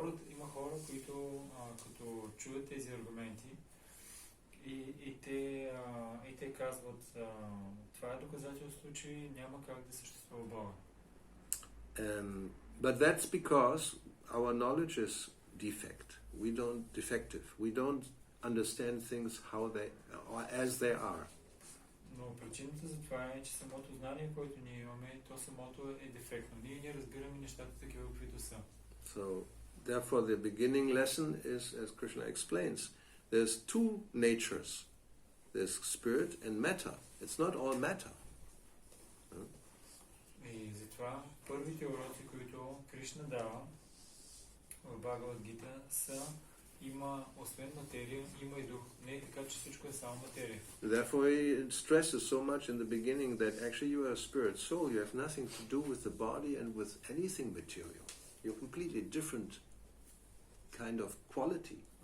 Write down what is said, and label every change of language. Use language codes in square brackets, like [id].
[bg] Има хора, които като чуят тези аргументи и те казват, това е доказателство, че няма как да съществува Бога. [en] But that's because our knowledge is defective. We don't understand things as they are. [bg] Но причината за това е, че самото знание, което ние имаме, то самото е дефектно. Ние не разбираме нещата такива, каквито са. [en] So, therefore, the beginning lesson is, as Krishna explains, there's two natures. There's spirit and matter. It's not all matter. [bg] Затова първите уроци, които Кришна дава в Бхагавад Гита са има освен материя, има и дух. Не е така, че всичко е само материя. [en] Therefore, he stresses so much in the beginning that actually you are a spirit soul. You have nothing to do with the body and with anything material. You're completely different kind of quality.